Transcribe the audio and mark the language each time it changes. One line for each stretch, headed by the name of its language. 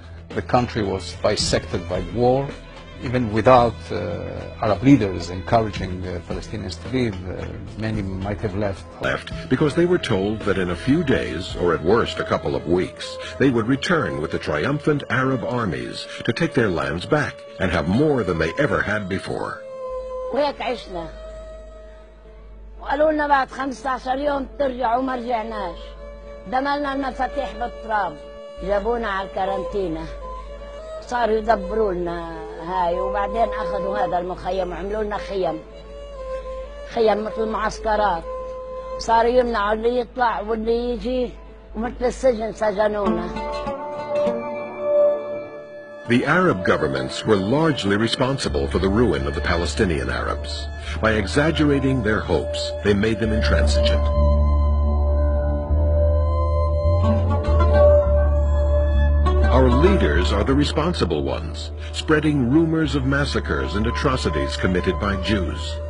English: The country was bisected by war. even without Arab leaders encouraging Palestinians to leave, many might have left. Because they were told that in a few days, or at worst a couple of weeks, they would return with the triumphant Arab armies to take their lands back and have more than they ever had before.
Arabic: وهيك عشنا وقالوا لنا بعد 15 يوم ترجعوا ما رجعناش دملنا المفاتيح بالتراب جابونا على الكارنتينا صاروا يدبروا لنا هاي وبعدين اخذوا هذا المخيم وعملوا لنا خيم مثل معسكرات صاروا يمنعوا اللي يطلع واللي يجي ومثل السجن سجنونا.
English: The Arab governments were largely responsible for the ruin of the Palestinian Arabs. By exaggerating their hopes, they made them intransigent. Our leaders are the responsible ones, spreading rumors of massacres and atrocities committed by Jews.